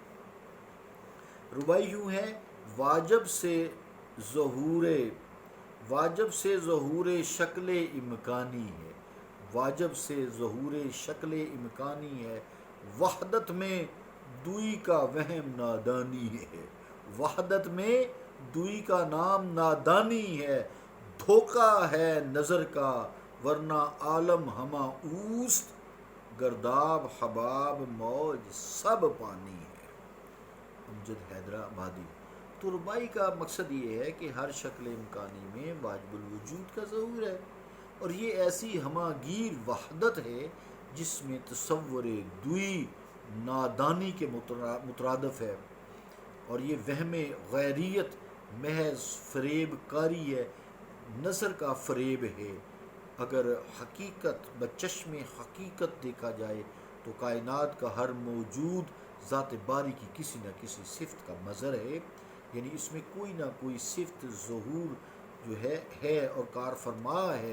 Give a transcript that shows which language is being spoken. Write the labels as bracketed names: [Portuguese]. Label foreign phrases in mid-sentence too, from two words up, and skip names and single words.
[Urdu] ربائی یوں ہے: واجب سے ظہور شکل امکانی ہے، واجب سے ظہور شکل امکانی ہے، وحدت میں دوئی کا وہم نادانی ہے، وحدت میں دوئی کا نام نادانی ہے، دھوکہ ہے نظر کا ورنہ [Persian] عالم ہما اوست، [Urdu] گرداب حباب موج سب پانی ہے۔ امجد حیدر آبادی۔ تو ربائی کا مقصد یہ ہے کہ ہر شکل امکانی میں واجب الوجود کا ظہور ہے، اور یہ ایسی ہماگیر وحدت ہے جس میں تصور دوئی نادانی کے مترادف ہے، اور یہ وہم غیریت محض فریب کاری ہے، نظر کا فریب ہے۔ اگر حقیقت بچشم حقیقت دیکھا جائے تو کائنات کا ہر موجود ذات باری کی کسی نہ کسی صفت کا مظہر ہے، یعنی اس میں کوئی نہ کوئی صفت ظہور جو ہے اور کار فرما ہے۔